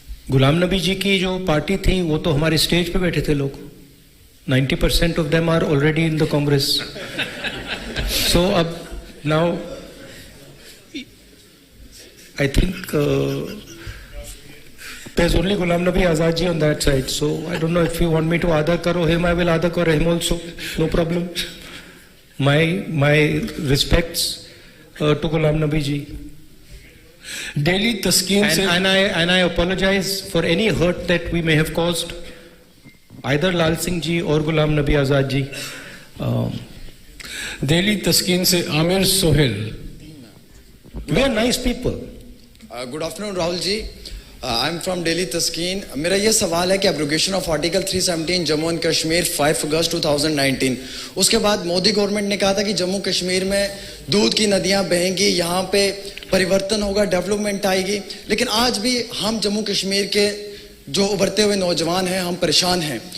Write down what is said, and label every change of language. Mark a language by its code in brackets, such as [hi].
[hi] गुलाम नबी जी की जो पार्टी थी वो तो हमारे स्टेज पे बैठे थे लोग, [en] 90% of them are already in the Congress. So now I think there's only Ghulam Nabi Azad ji on that side. So I don't know if you want me to [hi] adar karo [en] him, I will [hi] adar karo [en] him also. No problem. My respects to Ghulam Nabi ji. Delhi Taskeen and I apologize for any hurt that we may have caused. [hi] Either लाल सिंह जी और गुलाम नबी आजाद जी। दिल्ली तस्कीन से Aamir Sohail. [en] We are nice people. Good afternoon Rahul ji, I am from Delhi Taskeen. [hi] मेरा ये सवाल है कि abrogation of article 317 Jammu and Kashmir 5 अगस्त 2019, उसके बाद Modi government ने कहा था कि जम्मू कश्मीर में दूध की नदियां बहेंगी, यहाँ पे परिवर्तन होगा, डेवलपमेंट आएगी, लेकिन आज भी हम जम्मू कश्मीर के जो उभरते हुए नौजवान हैं हम परेशान हैं।